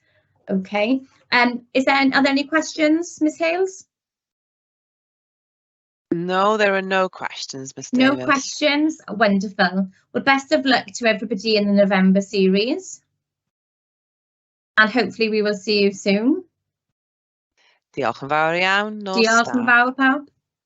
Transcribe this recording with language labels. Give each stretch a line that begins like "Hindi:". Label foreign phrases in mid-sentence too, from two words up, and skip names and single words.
English: Okay, are there any questions, Miss Hales? No, there are no questions, Miss No Davis. questions. Wonderful. Well, best of luck to everybody in the November series. And hopefully we will see you soon.
Welsh: Diolch yn fawr iawn. Nos Diolch da. yn fawr pawb.